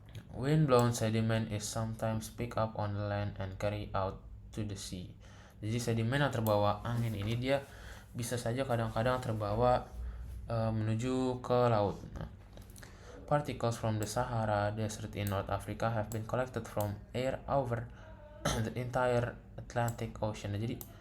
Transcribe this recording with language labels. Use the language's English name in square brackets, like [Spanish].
[English] Wind-blown sediment is sometimes picked up on the land and carried out to the sea. [Indonesian] Jadi sedimen yang terbawa angin ini dia bisa saja kadang-kadang terbawa menuju ke laut. [English] Particles from the Sahara Desert in North Africa have been collected from air over the entire Atlantic Ocean. Jadi